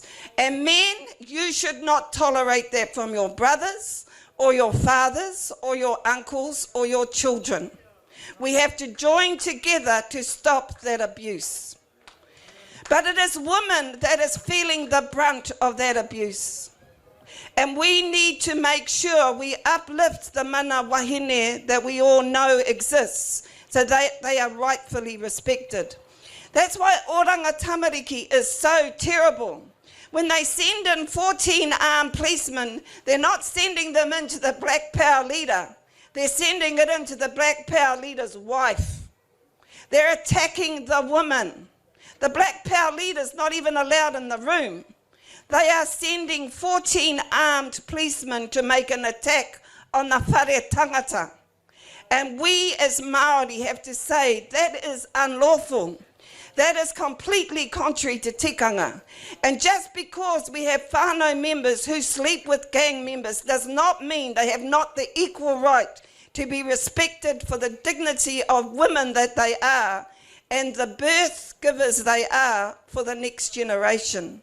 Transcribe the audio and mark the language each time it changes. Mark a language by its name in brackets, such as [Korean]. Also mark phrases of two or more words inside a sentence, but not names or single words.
[English] And men, you should not tolerate that from your brothers or your fathers or your uncles or your children. We have to join together to stop that abuse. But it is women that is feeling the brunt of that abuse. And we need to make sure we uplift the [Māori] mana wahine [English] that we all know exists, so they are rightfully respected. That's why Oranga Tamariki is so terrible. When they send in 14 armed policemen, they're not sending them into the Black Power leader. They're sending it into the Black Power leader's wife. They're attacking the woman. The Black Power leader's not even allowed in the room. They are sending 14 armed policemen to make an attack on the [Māori] whare tangata. [English] And we as Māori have to say that is unlawful. That is completely contrary to tikanga. And just because we have whānau members who sleep with gang members does not mean they have not the equal right to be respected for the dignity of women that they are and the birth givers they are for the next generation.